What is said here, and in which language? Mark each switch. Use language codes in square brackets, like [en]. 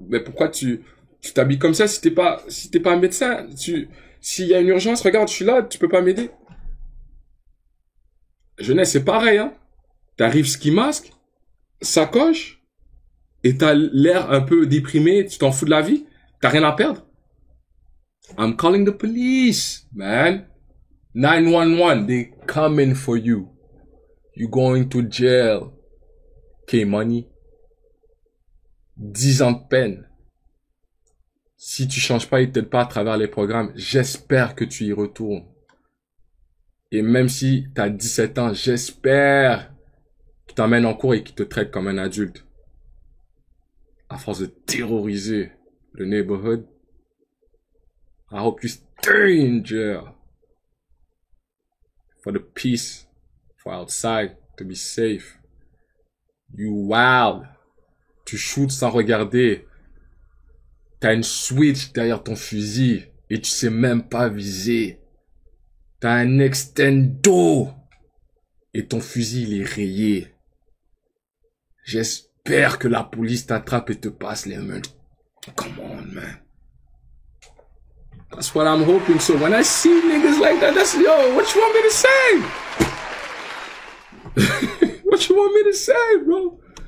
[fr] Mais pourquoi tu t'habilles comme ça si t'es pas un médecin? S'il y a une urgence, regarde, je suis là, tu peux pas m'aider. Jeunesse, c'est pareil, hein. T'arrives ski masque, sacoche, et t'as l'air un peu déprimé, tu t'en fous de la vie, t'as rien à perdre. [en] I'm calling the police, man. 911, they coming for you. You going to jail. K-Money. [fr] 10 ans de peine. Si tu changes pas et t'aides pas à travers les programmes, j'espère que tu y retournes. Et même si t'as 17 ans, j'espère qu'ils t'emmènent en cours et qu'ils te traitent comme un adulte. À force de terroriser le [en] neighborhood, I hope you stay in jail. For the peace, for outside, to be safe. You wild. [fr] Tu shoots sans regarder. T'as une switch derrière ton fusil et tu sais même pas viser. T'as un extendo et ton fusil il est rayé. J'espère que la police t'attrape et te passe les mains. [en] Come on, man. That's what I'm hoping. So when I see niggas like that, that's, yo, what you want me to say? What you want me to say, bro?